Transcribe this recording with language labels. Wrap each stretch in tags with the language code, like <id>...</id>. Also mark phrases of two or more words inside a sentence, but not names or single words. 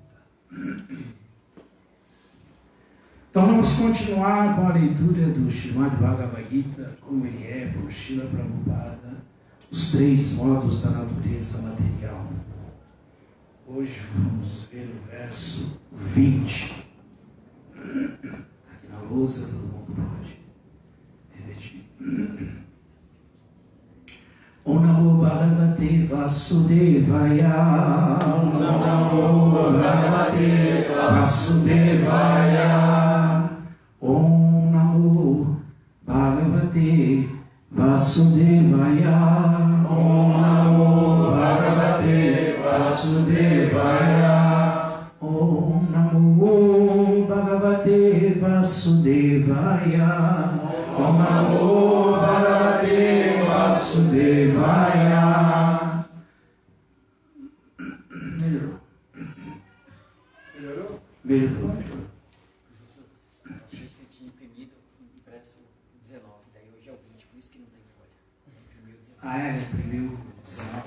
<pt>Então vamos continuar com a leitura do Srimad Bhagavad Gita, como ele é, por Srila Prabhupada, os 3 modos da natureza material. Hoje vamos ver o verso 20. Aqui na lousa todo mundo pode repetir.</pt> <sa>ॐ नमो भगवते वासुदेवाय. ॐ नमो भगवते वासुदेवाय. ॐ नमो भगवते वासुदेवाय. ॐ नमो भगवते वासुदेवाय. ॐ नमो भगवते वासुदेवाय. ॐ नमो भगवते वासुदेवाय.</sa> <pt>Melhorou. Melhorou. Achei que tinha imprimido, impresso 19, daí hoje é o 20, por isso que não tem folha. Imprimiu 19. Ah, é, ele imprimiu 19.</pt>